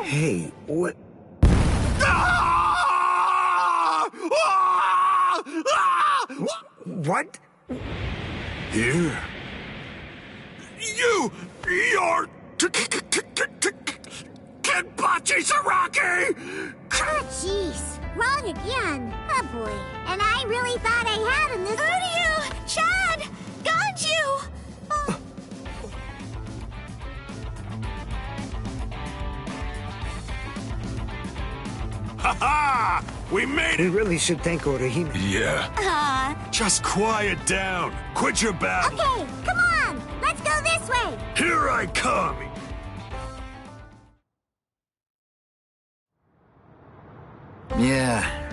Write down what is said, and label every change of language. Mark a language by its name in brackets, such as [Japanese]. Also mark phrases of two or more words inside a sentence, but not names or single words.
[English] Hey, what... What? Here? You're... Kenpachi Saraki! Oh, jeez. Wrong again. Oh, boy. And I really thought I had him this... Uryu! Chad! Ganju! Oh. Ha-ha! We made it! We really should thank Orihime. Yeah. Just quiet down. Quit your battle. Okay, come on! Let's go this way! Here I come! Yeah.